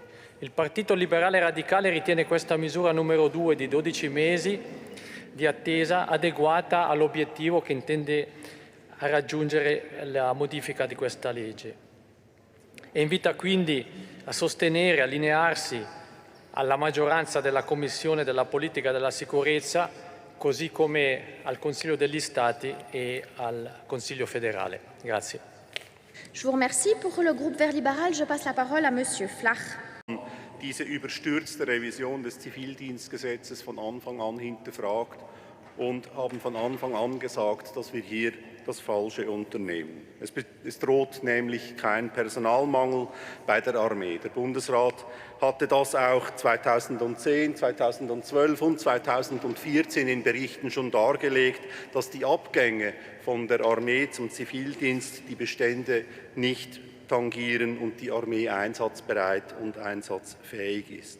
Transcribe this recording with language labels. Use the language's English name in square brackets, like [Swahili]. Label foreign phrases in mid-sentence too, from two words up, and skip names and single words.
[Italian] Il Partito Liberale Radicale ritiene questa misura numero 2 di 12 mesi di attesa adeguata all'obiettivo che intende raggiungere la modifica di questa legge e invita quindi a sostenere e allinearsi alla maggioranza della Commissione della Politica della Sicurezza, così come al Consiglio degli Stati e al Consiglio federale. Grazie. [French] Je vous remercie. Pour le groupe Vert libéral, je passe la parole à Monsieur Flach. [German] Diese überstürzte Revision des Zivildienstgesetzes von Anfang an hinterfragt und haben von Anfang an gesagt, dass wir hier das Falsche unternehmen. Es droht nämlich kein Personalmangel bei der Armee. Der Bundesrat hatte das auch 2010, 2012 und 2014 in Berichten schon dargelegt, dass die Abgänge von der Armee zum Zivildienst die Bestände nicht tangieren und die Armee einsatzbereit und einsatzfähig ist.